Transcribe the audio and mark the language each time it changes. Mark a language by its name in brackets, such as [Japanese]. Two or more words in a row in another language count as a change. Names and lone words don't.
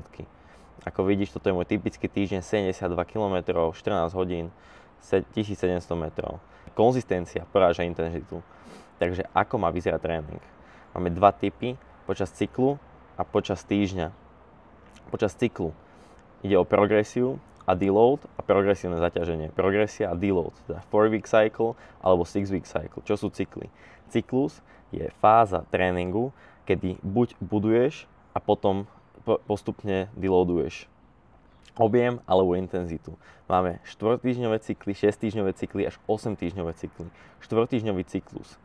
[Slovak] Ako vidíš, toto je môj typický týždeň, 72 km, 14 hodín, 1700 metrov. Konzistencia poráža intenzitu. Takže ako má vyzerať tréning? Máme dva typy, počas cyklu a počas týždňa. Počas cyklu ide o progresiu a deload a progresívne zaťaženie. Progresia a deload, teda [English] 4-week cycle [Slovak] alebo 6-week cycle. Čo sú cykly? Cyklus je fáza tréningu, kedy buď buduješ a potom postupne deloaduješ objem alebo intenzitu. Máme 4-týždňové cykly, 6-týždňové cykly až 8-týždňové cykly. 4-týždňový cyklus.